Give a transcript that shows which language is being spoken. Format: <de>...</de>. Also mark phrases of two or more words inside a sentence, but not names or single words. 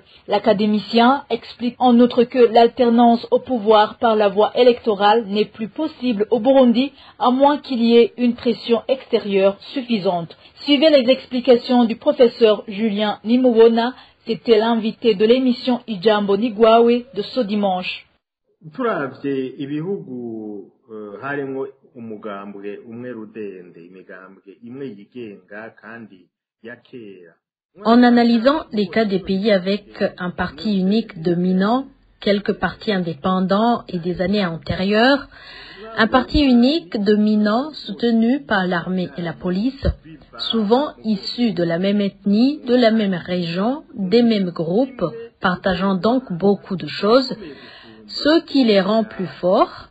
<fr>L'académicien explique en outre que l'alternance au pouvoir par la voie électorale n'est plus possible au Burundi à moins qu'il y ait une pression extérieure suffisante. Suivez les explications du professeur Julien Nimubona. C'était l'invité de l'émission Ijambo Nigwawe de ce dimanche.</fr> <rn>Turavye ibihugu harimo umugambwe umwe rudende imigambwe imwe yigenga kandi ya kera.</rn> <fr>En analysant les cas des pays avec un parti unique dominant, quelques partis indépendants et des années antérieures, un parti unique dominant soutenu par l'armée et la police, souvent issus de la même ethnie, de la même région, des mêmes groupes, partageant donc beaucoup de choses, ce qui les rend plus forts.</fr>